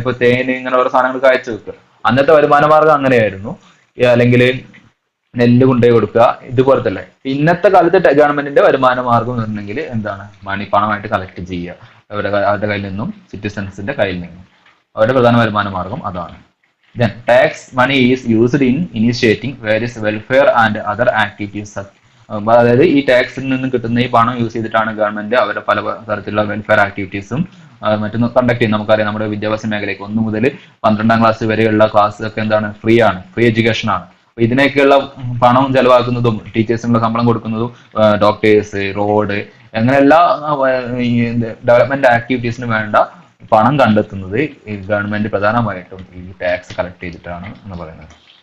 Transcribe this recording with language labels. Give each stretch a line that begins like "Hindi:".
Malayalam: ഇപ്പൊ തേന് ഇങ്ങനെ ഓരോ സാധനങ്ങൾ കാഴ്ച വെക്കുക. അന്നത്തെ വരുമാന മാർഗം അങ്ങനെയായിരുന്നു. അല്ലെങ്കിൽ നെല്ല് കൊണ്ടുപോയി കൊടുക്കുക, ഇതുപോലത്തെ അല്ലേ. ഇന്നത്തെ കാലത്ത് ഗവൺമെന്റിന്റെ വരുമാന മാർഗം എന്ന് പറഞ്ഞിട്ടുണ്ടെങ്കിൽ എന്താണ്? പണമായിട്ട് കളക്ട് ചെയ്യുക അവരുടെ കയ്യിൽ നിന്നും, സിറ്റിസൺസിന്റെ കയ്യിൽ നിന്നും. അവരുടെ പ്രധാന വരുമാന മാർഗം അതാണ്.
English: Then tax money is used in initiating various welfare and other activities.
Malayalam: അതായത് ഈ ടാക്സിൽ നിന്ന് കിട്ടുന്ന ഈ പണം യൂസ് ചെയ്തിട്ടാണ് ഗവൺമെന്റ് അവരുടെ പല തരത്തിലുള്ള വെൽഫെയർ ആക്ടിവിറ്റീസും മറ്റും കണ്ടക്ട് ചെയ്യുന്നത്. നമുക്കറിയാം നമ്മുടെ വിദ്യാഭ്യാസ മേഖലയ്ക്ക് 1 മുതൽ 12ാം ക്ലാസ് വരെയുള്ള ക്ലാസ് ഒക്കെ എന്താണ്? ഫ്രീ ആണ്, ഫ്രീ എഡ്യൂക്കേഷൻ ആണ്. അപ്പൊ ഇതിനൊക്കെയുള്ള പണം ചെലവാക്കുന്നതും ടീച്ചേഴ്സിനുള്ള ശമ്പളം കൊടുക്കുന്നതും ഡോക്ടേഴ്സ്, റോഡ്, അങ്ങനെ എല്ലാ ഡെവലപ്മെന്റ് ആക്ടിവിറ്റീസിന് വേണ്ട പണം കണ്ടെത്തുന്നത് ഈ ഗവൺമെന്റ് പ്രധാനമായിട്ടും ഈ ടാക്സ് കളക്ട് ചെയ്തിട്ടാണ് എന്ന് പറയുന്നത്.